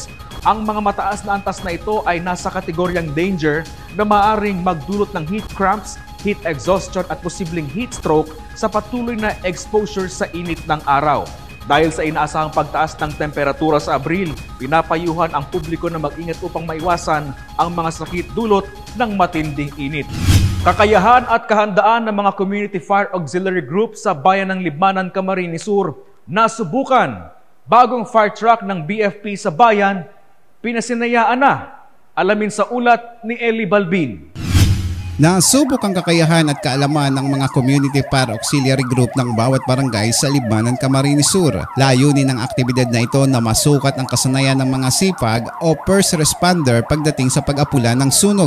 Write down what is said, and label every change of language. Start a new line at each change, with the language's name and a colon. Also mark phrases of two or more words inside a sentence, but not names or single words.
Filipino: Ang mga mataas na antas na ito ay nasa kategoryang danger na maaring magdulot ng
English: heat cramps, heat exhaustion
Filipino: at posibleng
English: heat stroke
Filipino: sa patuloy na exposure sa init ng araw. Dahil sa inaasahang pagtaas ng temperatura sa Abril, pinapayuhan ang publiko na mag-ingat upang maiwasan ang mga sakit dulot ng matinding init. Kakayahan at kahandaan ng mga Community Fire Auxiliary Group sa bayan ng Libmanan, Camarines Sur nasubukan. Bagong
English: fire truck
Filipino: ng BFP sa bayan, pinasinayaan na. Alamin sa ulat ni Ellie Balbin. Nasubok ang kakayahan at kaalaman ng mga Community Fire Auxiliary Group ng bawat barangay sa Libmanan, Camarines Sur. Layunin ng aktibidad na ito na masukat ang kasanayan ng mga sipag o
English: first responder
Filipino: pagdating sa pag-apula ng sunog.